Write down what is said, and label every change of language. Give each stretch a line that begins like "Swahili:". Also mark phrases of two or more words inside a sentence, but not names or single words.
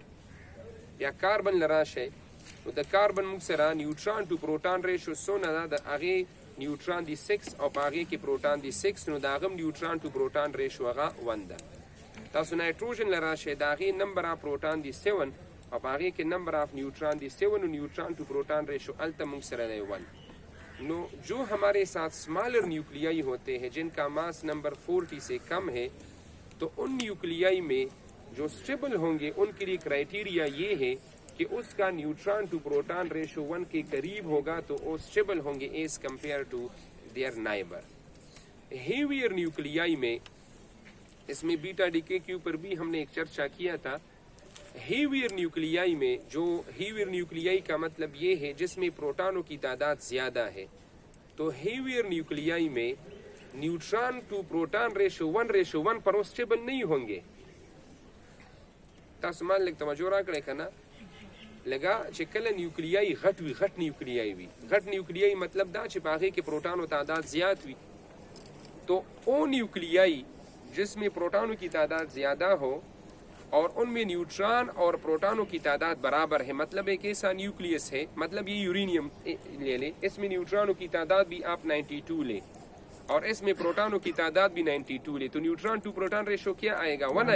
Pashto: یا کاربن لراشه نو د کاربن موږ سره
English: neutron to proton ratio
Pashto: څونه ده د هغې نیوټران دی 6 او په هغې کې پروټان دی 6 نو د هغه
English: neutron to proton ratio
Pashto: هغه 1 ده. تاسو نایټروجن لراشه د هغې
English: number of proton
Pashto: دی 7 او په هغې کې
English: number of neutron
Pashto: دی 7 او
English: neutron to proton ratio
Pashto: هلته موږ سره دی 1.
Urdu: نو جو ہمارے ساتھ
English: smaller nuclei
Urdu: ہوتے ہیں جن کا
English: mass number
Urdu: 40 سے کم ہے تو ان نیوکلیائی میں جو اسٹیبل ہوں گے ان کے لیے کرائٹیریا یہ ہے کہ اس کا
English: neutron to proton ratio
Urdu: 1 کے قریب ہوگا تو وہ اسٹیبل ہوں گے
English: as compare to their neighbor. heavier nuclei
Urdu: میں اس میں
English: beta decay
Urdu: کے اوپر بھی ہم نے ایک چرچا کیا تھا.
English: heavier nuclei
Urdu: میں جو
English: heavier nuclei
Urdu: کا مطلب یہ ہے جس میں پروٹانوں کی تعداد زیادہ ہے تو
English: heavier nuclei
Urdu: میں
English: neutron to proton ratio
Urdu: 1 پر وہ اسٹیبل نہیں ہوں گے.
Pashto: تاسو مان لږ توجه راکړئ که نه لږه چې کله نیوکلیائی غټ نیوکلیائی وي غټ نیوکلیائی مطلب دا چې په هغې کې پروٹانوں تعداد زیاد وي
Urdu: تو وہ نیوکلیائی جس میں پروٹانوں کی تعداد زیادہ ہو اور ان میں نیوٹران اور پروٹانوں کی تعداد برابر ہے مطلب ایک ایسا نیوکلیس ہے مطلب یہ یورینیم لے لیں اس میں نیوٹرانوں کی تعداد بھی آپ 92 لیں اور اس میں پروٹانوں کی تعداد بھی 92 لیں تو
English: neutron to proton ratio
Urdu: کیا آئے گا 1